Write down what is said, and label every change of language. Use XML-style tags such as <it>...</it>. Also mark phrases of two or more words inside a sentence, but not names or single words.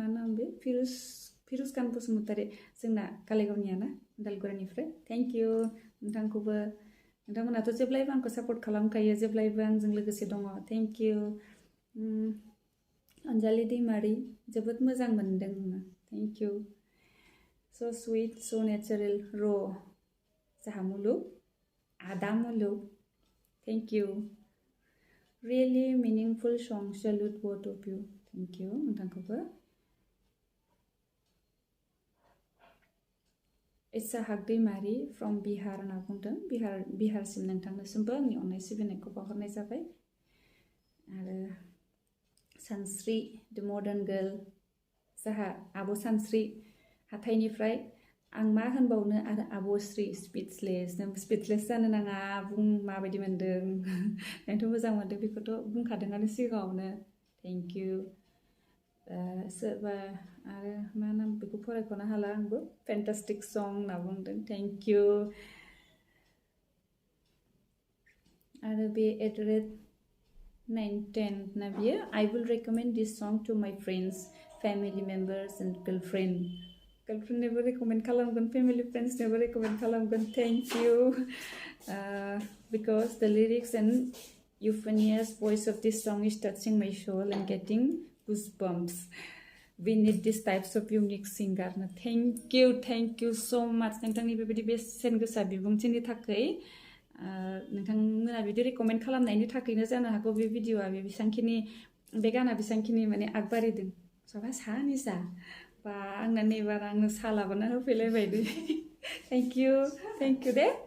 <brx>नाम बे फिरुज खान बसुमतारी जोंना कालाइगावनिया ना उदालगुरिनिफ्राय</brx> <en>thank you</en> <brx>नोंथांखौबो नोंथांमोनाथ' जेब्लायबो आंखौ सापर्ट खालामखायो जेब्लायबो आंजों लोगोसे दङ</brx> <en>thank you</en> <brx>अनजालि दैमारि जोबोद मोजां मोनदों</brx> <en>thank you so sweet so natural</en> <brx>र जाहा मुलुग आदा मुलुग</brx> <en>thank you really meaningful song salute both of you thank you</en> <brx>नोंथांखौबो इसाहाक दैमारि from बिहार होनना बुंदों बिहारसिम नोंथांनिसिमबो आंनि अननाय सिबिनायखौ बावहरनाय जाबाय आरो सानस्रि</brx> <en>the modern girl</en> <brx>जाहा आब' सानस्रि हाथाइनिफ्राय आं मा होनबावनो आरो आब'श्री स्पिचलेस नों स्पिचलेस जानो नाङा बुं माबायदि मोनदों नोंथ' मोजां मोनदों बेखौथ' बुंखादोंआनो सिगाङावनो</brx> <en>thank you</en> <brx>सोरबा आरो मा नाम बेखौ फरायख'नो हाला आंबो</brx> <en>fantastic song</en> <brx>होनना बुंदों</brx> <en>thank you</en> <brx>आरो बे @910 ना बियो</brx> <en>I will recommend this song to my friends family members and girlfriend never recommend खालामगोन family friends never recommend खालामगोन thank you because the lyrics and euphonious voice of this song is touching my soul and getting goosebumps we need these types of unique singer thank you so much</en> <brx>नोंथांनि बेबायदि बेसेन गोसा बिबुंथिनि थाखाय नोंथांमोना बिदि रेकमेन्ड खालामनायनि थाखायनो जानो हागौ बे भिडिअआ बेसेबांखिनि बे गाना बेसेबांखिनि माने आगबारिदों साबा सानि जा बा आंना नैबार आंनो सा लाबोना होफैलायबाय दे</brx> <en>thank you</en> <brx>दे</brx>